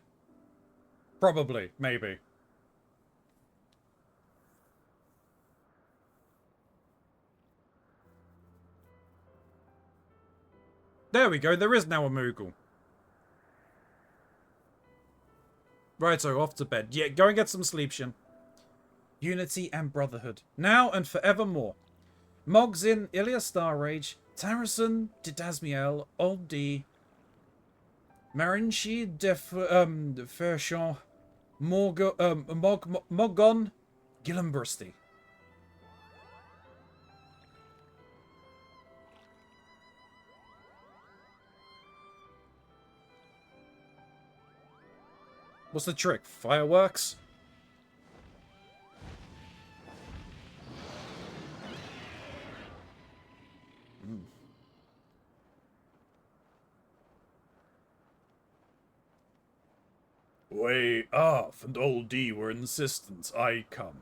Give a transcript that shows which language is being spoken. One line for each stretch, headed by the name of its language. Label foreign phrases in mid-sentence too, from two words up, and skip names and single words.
English: Probably. Maybe. There we go. There is now a Moogle. Right, so off to bed. Yeah, go and get some sleep, Shin. Unity and brotherhood. Now and forevermore. Mogzin, Ilya Starrage, Tarrison, Didasmiel, Old D, Marinchi, Fershon, Mogon, Gillenbursty. What's the trick? Fireworks? Way off, and Old D were insistent I come.